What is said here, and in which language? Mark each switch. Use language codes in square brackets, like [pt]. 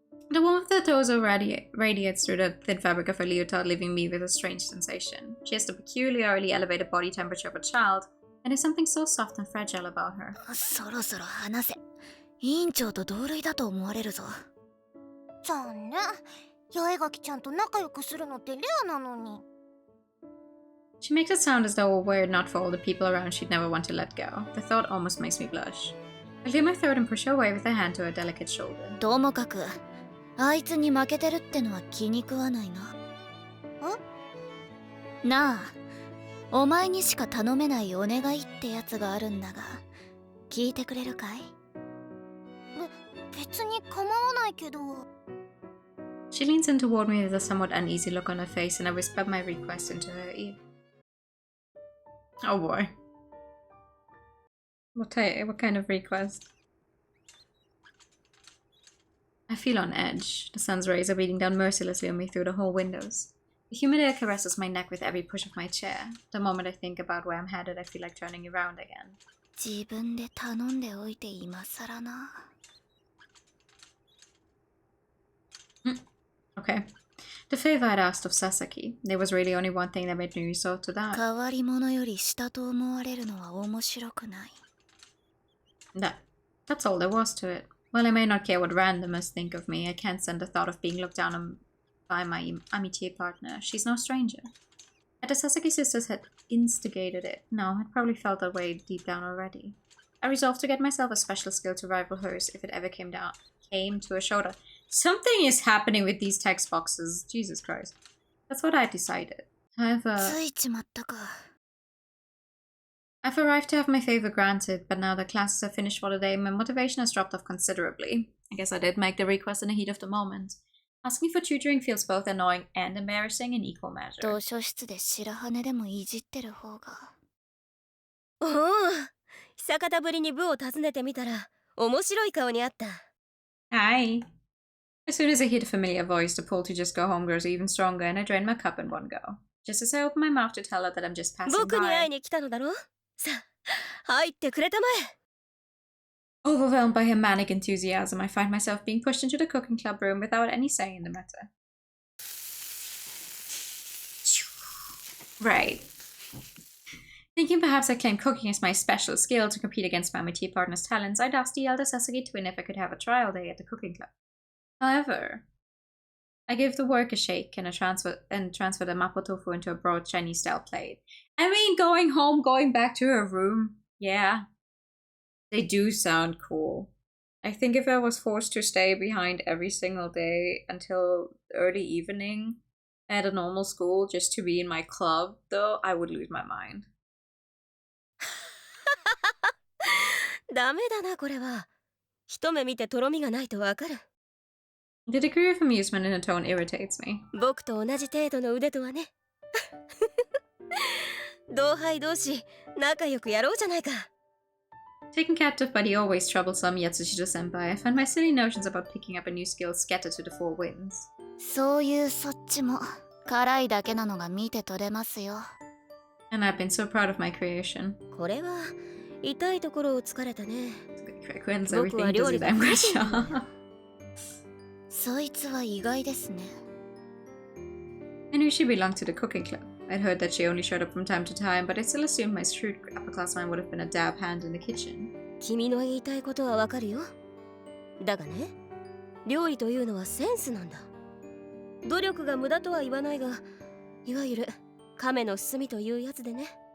[en] The warmth of the torso radiates through the thin fabric of her leotard, leaving me with a strange sensation. She has the peculiarly elevated body temperature of a child, and there's something so soft and fragile about her. [ja] そろそろ話せ。委員長と同類だと思われるぞ。残念。八重垣ちゃんと仲良くするのってレアなのに。 [en] She makes it sound as though were it not for all the people around she'd never want to let go. The thought almost makes me blush. I clear my throat and push her away with a hand to her delicate shoulder. [ja] ともかく、あいつに負けてるってのは気に食わないな。なあ、お前にしか頼めないお願いってやつがあるんだが、聞いてくれるかい？別に構わないけど。 [en] She leans in toward me with a somewhat uneasy look on her face, and I whisper my request into her ear. Oh boy. What kind of request? I feel on edge. The sun's rays are beating down mercilessly on me through the whole windows. The humid air caresses my neck with every push of my chair. The moment I think about where I'm headed, I feel like turning around again. [ja] 自分で頼んでおいて今さらな。 [en] Okay. The favor I'd asked of Sasaki. There was really only one thing that made me resort to that. [ja] 変わり者より下と思われるのは面白くない。 [en] That's all there was to it. While I may not care what randomers think of me, I can't stand the thought of being looked down on by my amitié partner. She's no stranger. Had the Sasaki sisters had instigated it, no, I'd probably felt that way deep down already. I resolved to get myself a special skill to rival hers if it ever came to a shoulder. Something is happening with these text boxes. Jesus Christ. That's what I decided. However, [ja] ついちまったか。 [en] I've arrived to have my favor granted, but now that classes are finished for the day, my motivation has dropped off considerably. I guess I did make the request in the heat of the moment. Asking for tutoring feels both annoying and embarrassing in equal measure. [ja] 図書室で白羽でもいじってる方が。おお、久方ぶりに部を訪ねてみたら面白い顔にあった。 [en] Hi. As soon as I hear the familiar voice, the pull to just go home grows even stronger, and I drain my cup in one go. Just as I open my mouth to tell her that I'm just passing [ja] 僕に会いに来たのだろう。さあ、入ってくれたまえ。 [en] overwhelmed by her manic enthusiasm, I find myself being pushed into the cooking club room without any say in the matter. Right. Thinking perhaps I claim cooking as my special skill to compete against my amitié partner's talents, I'd asked the elder Sasaki twin if I could have a trial day at the cooking club. However, I give the work a shake and transfer the mapo tofu into a broad Chinese-style plate. I mean, going back to her room, yeah. They do sound cool. I think if I was forced to stay behind every single day until early evening at a normal school just to be in my club, though, I would lose my mind. [ja] ダメだなこれは。一目見てとろみがないとわかる。 [en] The degree of amusement in her tone irritates me. [ja] 僕と同じ程度の腕とはね。同輩同士仲良くやろうじゃないか。 [en] Taken captive by the always troublesome Yatsushiro senpai, I find my silly notions about picking up a new skill scattered to the four winds. [ja] そういうそっちも辛いだけなのが見て取れますよ。 [en] And I've been so proud of my creation. [ja] これは痛いところを疲れたね。 [en] Quickens everything does it, I'm sure. [ja] そいつは意外ですね。 [en] I knew she belonged to the cooking club. I'd heard that she only showed up from time to time, but I still assumed my shrewd upper-class mind would have been a dab hand in the kitchen. [ja] 君の言いたいことはわかるよ。だがね、料理というのはセンスなんだ。努力が無駄とは言わないが、いわゆる亀の進みというやつでね。